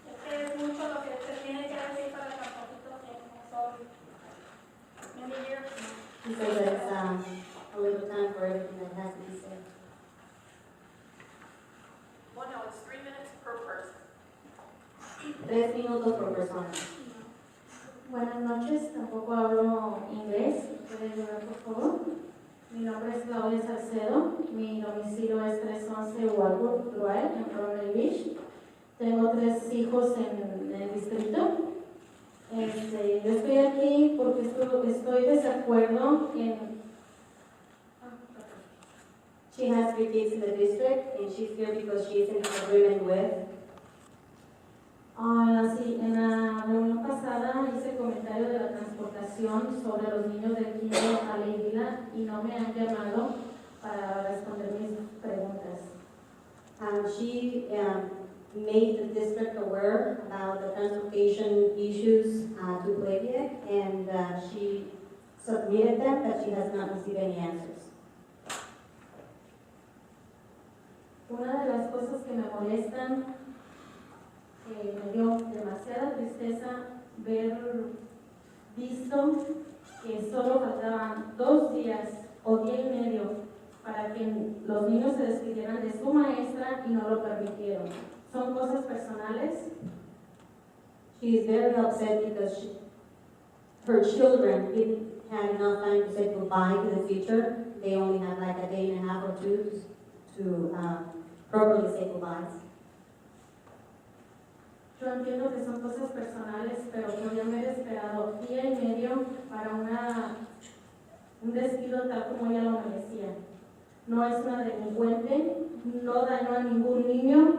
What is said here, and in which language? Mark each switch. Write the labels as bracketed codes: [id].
[es] Es mucho lo que se tiene que decir para tan poquito tiempo. [en] So, many years. She says that it's a little time for everything that has to be said. Well, no, it's 3 minutes per person. [es] 3 minutos por persona. Buenas noches, tampoco hablo inglés. ¿Puede ayudar, por favor? Mi nombre es Claudia Salcedo, mi domicilio es 311 Walworth Drive en Round Beach. Tengo 3 hijos en el distrito. Yo estoy aquí porque estoy desacuerdo en... [en] She has 3 kids in the district, and she's here because she is in disagreement with. [es] En la reunión pasada hice comentario de la transportación sobre los niños del kinder a la isla y no me han llamado para responder mis preguntas. [en] She made the district aware about the transportation issues to Pleviak, and she submitted them, but she has not received any answers. [es] Una de las cosas que me molestan, me dio demasiada tristeza ver visto que solo faltaban 2 días o día y medio para que los niños se despidieran de su maestra y no lo permitieron. Son cosas personales. [en] She is very upset because her children didn't have enough time to say goodbye to the teacher. They only had like a day and a half or 2 to properly say goodbyes. [es] Yo entiendo que son cosas personales, pero podría haber esperado día y medio para un despido tal como ella lo merecía. No es una delincuente, no dañó a ningún niño.